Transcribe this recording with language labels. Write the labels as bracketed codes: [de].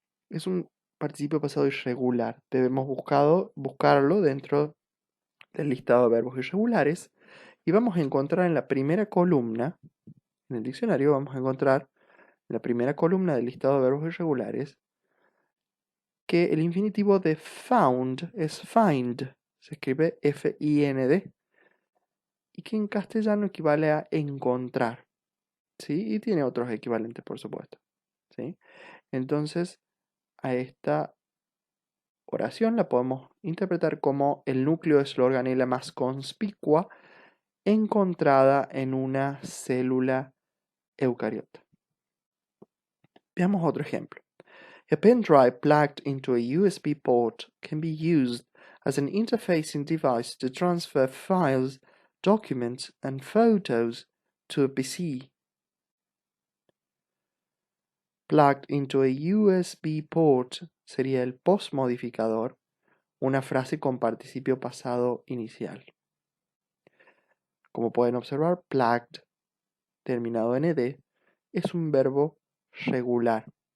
[es] Es un participio pasado irregular. Debemos buscarlo dentro del listado de verbos irregulares y vamos a encontrar en la primera columna, en el diccionario vamos a encontrar en la primera columna del listado de verbos irregulares que el infinitivo de found es find, se escribe F-I-N-D, y que en castellano equivale a encontrar, ¿sí? Y tiene otros equivalentes, por supuesto, ¿sí? Entonces, a esta oración la podemos interpretar como el núcleo es la organela más conspicua encontrada en una célula eucariota. Veamos otro ejemplo. [en] A pen drive plugged into a USB port can be used as an interfacing device to transfer files, documents, and photos to a PC. Plugged into a USB port [es] sería el postmodificador, una frase con participio pasado inicial. Como pueden observar, plugged, terminado en ed, es un verbo regular.